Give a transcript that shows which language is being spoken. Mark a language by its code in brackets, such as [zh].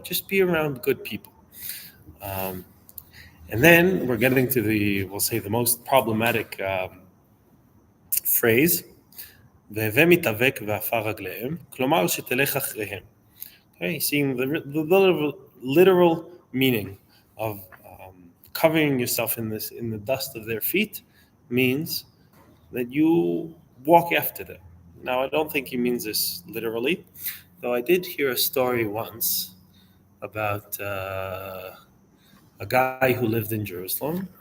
[en] Just be around good people. Um, and then we're getting to we'll say the most problematic phrase. [he] והווה מתאבק ועפר רגליהם, כלומר שתלך אחריהם. [en] Okay, seeing the literal meaning of covering yourself in the dust of their feet means that you walk after them. Now, I don't think he means this literally, though I did hear a story once about a guy who lived in Jerusalem.